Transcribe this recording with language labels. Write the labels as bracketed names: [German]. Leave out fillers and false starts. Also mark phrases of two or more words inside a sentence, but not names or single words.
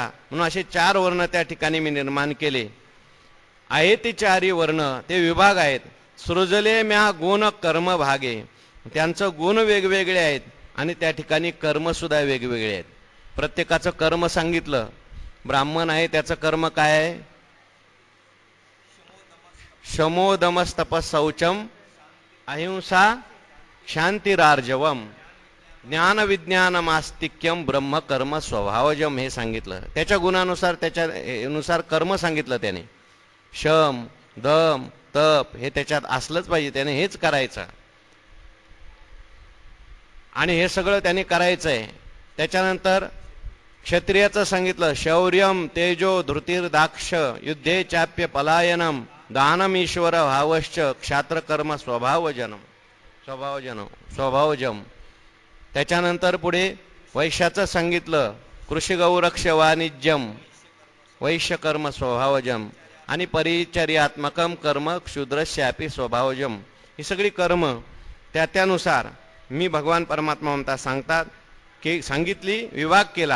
[Marathi] म्हणून असे 4 वर्ण त्या ठिकाणी मी निर्माण केले आहे. ती 4ही वर्ण ते विभाग आहेत. सृजले म्या गुण कर्म भागे, त्यांचं गुण वेगवेगळे आहेत आणि त्या ठिकाणी कर्म सुद्धा वेगवेगळे आहेत. प्रत्येकाचं कर्म सांगितलं. ब्राह्मण आहे त्याचं कर्म काय आहे? [Sanskrit] शमो दमस्तपस शौचम अहिंसा शांतिरार्जवम ज्ञान विज्ञान मास्तिक्यम ब्रह्म कर्म स्वभावजम [Marathi] हे सांगितलं. त्याच्या गुणानुसार त्याच्या नुसार कर्म सांगितलं त्याने. शम दम तप हे त्याच्यात असलंच पाहिजे, त्याने हेच करायचं आणि हे सगळं त्याने करायचंय. त्याच्यानंतर क्षत्रियाचं सांगितलं [Sanskrit] शौर्यम तेजो धृतिर्दाक्ष युद्धे चाप्य पलायनम दानम ईश्वर भावश्च क्षात्रकर्म स्वभावजम. [Marathi] त्याच्यानंतर पुढे वैश्याचं सांगितलं [Sanskrit] कृषिगौरक्ष वाणिज्यम वैश्यकर्म स्वभावजम आणि परिचर्यात्मकम कर्म क्षुद्रस्यापी स्वभावजम. [Marathi] ही सगळी कर्म त्यानुसार मी भगवान परमात्मा म्हणता सांगतात की सांगितली, विभाग केला.